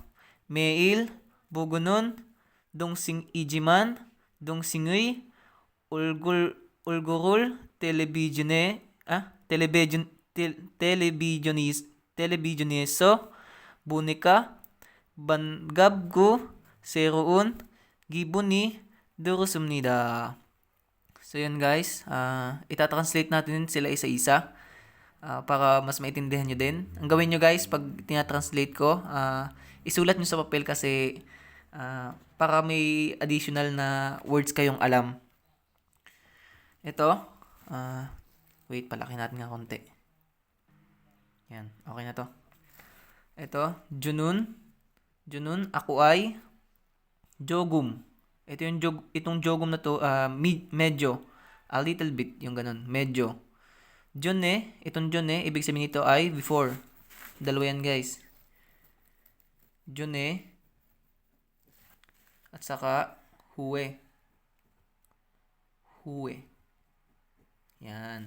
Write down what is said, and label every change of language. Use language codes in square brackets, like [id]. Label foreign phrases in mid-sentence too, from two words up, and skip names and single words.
[ko] 매일 보고는 동생이지만 동생의 얼굴을 텔레비전에서 보니까 반갑고 새로운 기분이 들었습니다. [tl] So yun guys, itatranslate natin sila isa-isa para mas maintindihan nyo din. Ang gawin nyo guys, pag tinatranslate ko, isulat nyo sa papel kasi para may additional na words kayong alam. Ito, wait, palaki natin nga konti. Yan, okay na to. Ito, Junun, ako ay Jogum. Ito yung itong Jogum na to, medyo, [en] a little bit, [tl] yung ganun, medyo. Jone, itong Jone, ibig sabihin nito ay before. Dalawa yan guys. Jone, at saka huwe. Yan.